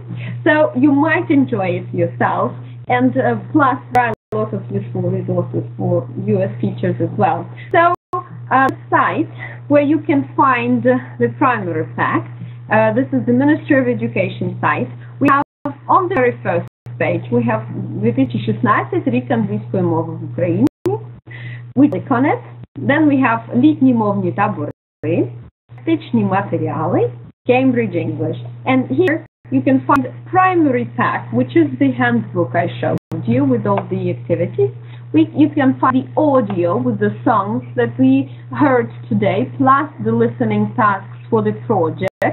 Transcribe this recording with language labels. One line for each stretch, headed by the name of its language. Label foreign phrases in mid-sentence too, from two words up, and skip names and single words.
English: So you might enjoy it yourself, and plus there are a lot of useful resources for US teachers as well. So the site where you can find the primary facts. This is the Ministry of Education site. We have on the very first page, we have 2016
Ukrainian: рік англійської мови в Україні.
English: We click on it. Then we have
Ukrainian: літні мовні табори, практичні матеріали,
English: Cambridge English. And here you can find primary pack, which is the handbook I showed you with all the activities. You can find the audio with the songs that we heard today, plus the listening tasks for the project.